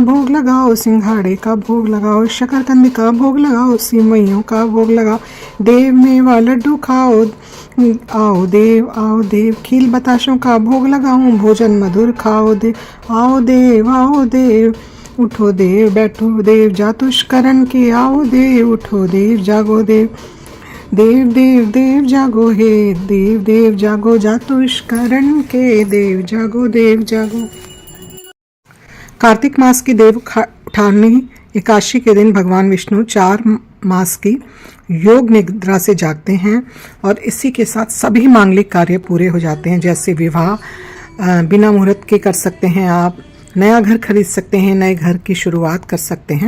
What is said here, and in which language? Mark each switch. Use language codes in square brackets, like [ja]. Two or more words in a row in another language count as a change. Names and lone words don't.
[hi] भोग लगाओ, सिंघाड़े का भोग लगाओ, शकरकंदी का भोग लगाओ, सिमइयों का भोग लगाओ, देव मेवा लड्डू खाओ, आओ देव, खील बताशों का भोग लगाओ, भोजन मधुर खाओ देव, आओ देव, उठो देव, बैठो देव, जातुष्करण के आओ देव, उठो देव, जागो देव, देव जागो हे देव जागो, जातुष्करण के देव जागो, देव जागो। कार्तिक मास की देव उठानी एकादशी के दिन भगवान विष्णु 4 मास की योग निद्रा से जागते हैं और इसी के साथ सभी मांगलिक कार्य पूरे हो जाते हैं। जैसे विवाह बिना मुहूर्त के कर सकते हैं आप, नया घर खरीद सकते हैं, नए घर की शुरुआत कर सकते हैं।